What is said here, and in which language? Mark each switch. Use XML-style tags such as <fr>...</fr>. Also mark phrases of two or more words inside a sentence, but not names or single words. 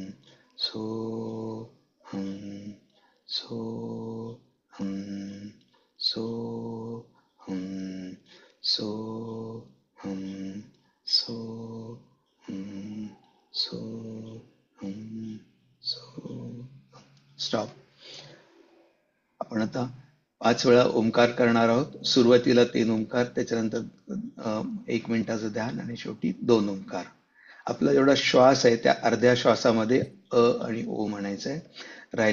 <sa>सो ऽहम्. सो ऽहम्. सो ऽहम्. सो ऽहम्. सो ऽहम्. सो ऽहम्. So,</sa> <mr>स्टॉप. आपण आता 5 वेळा ओंकार करणार आहोत. सुरुवातीला 3 ओंकार, त्याच्यानंतर 1 मिनिटाचं ध्यान आणि शेवटी 2 ओंकार. आपला जेवढा श्वास आहे त्या अर्ध्या श्वासामध्ये अ आणि ओ म्हणायचं आहे.</mr>